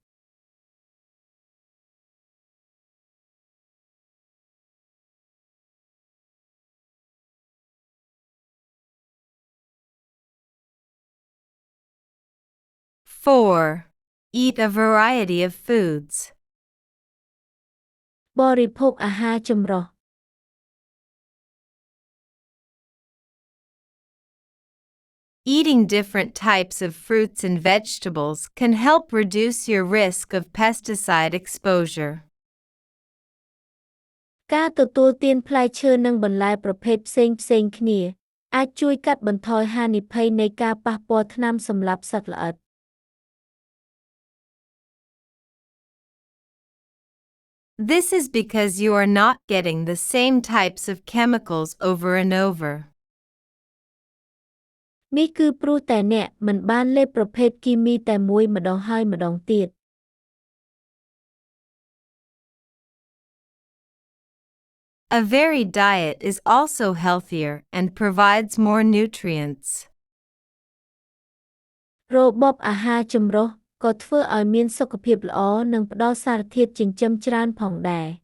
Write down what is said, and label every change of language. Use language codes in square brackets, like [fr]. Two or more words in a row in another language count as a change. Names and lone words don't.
[en] 4. Eat a variety of foods. [km] បរិភោគអាហារចម្រុះ [en] Eating different types of fruits and vegetables can help reduce your risk of pesticide exposure. [km] ការទទួលទានផ្លែឈើនិងបន្លែប្រភេទផ្សេងៗគ្នាអាចជួយកាត់បន្ថយហានិភ័យនៃការប៉ះពាល់ថ្នាំសម្លាប់សត្វល្អិត [en] This is because you are not getting the same types of chemicals over and over. [km] នេះគឺព្រោះតែអ្នកមិនបានលេបប្រភេទគីមីតែមួយម្ដងហើយម្ដងទៀត [en] A varied diet is also healthier and provides more nutrients. [km] របបអាហារចម្រុះក៏ធ្វើឲ្យមានសុខភាពល្អនិងផ្ដល់សារធាតុចិញ្ចឹមច្រើនផងដែរ